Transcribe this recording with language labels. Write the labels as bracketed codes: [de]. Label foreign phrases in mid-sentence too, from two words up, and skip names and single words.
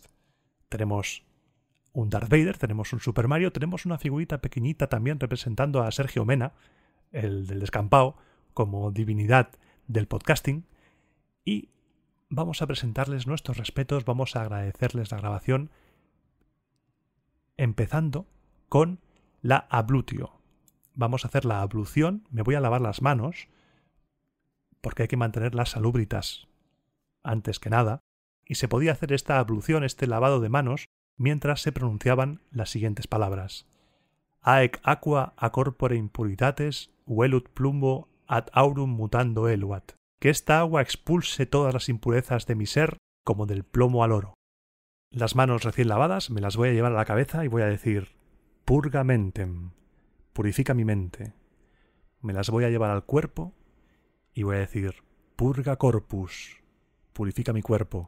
[es] Tenemos un Darth Vader, tenemos un Super Mario, tenemos una figurita pequeñita también representando a Sergio Mena, el del descampado, como divinidad del podcasting, y vamos a presentarles nuestros respetos, vamos a agradecerles la grabación, empezando con la ablutio. Vamos a hacer la ablución, me voy a lavar las manos, porque hay que mantenerlas salubritas antes que nada, y se podía hacer esta ablución, este lavado de manos, mientras se pronunciaban las siguientes palabras. [la] Aec aqua a corpore impuritates velut plumbo ad aurum mutando eluat. [es] Que esta agua expulse todas las impurezas de mi ser como del plomo al oro. Las manos recién lavadas me las voy a llevar a la cabeza y voy a decir [la] purga mentem, [es] purifica mi mente. Me las voy a llevar al cuerpo y voy a decir [la] purga corpus, [es] purifica mi cuerpo.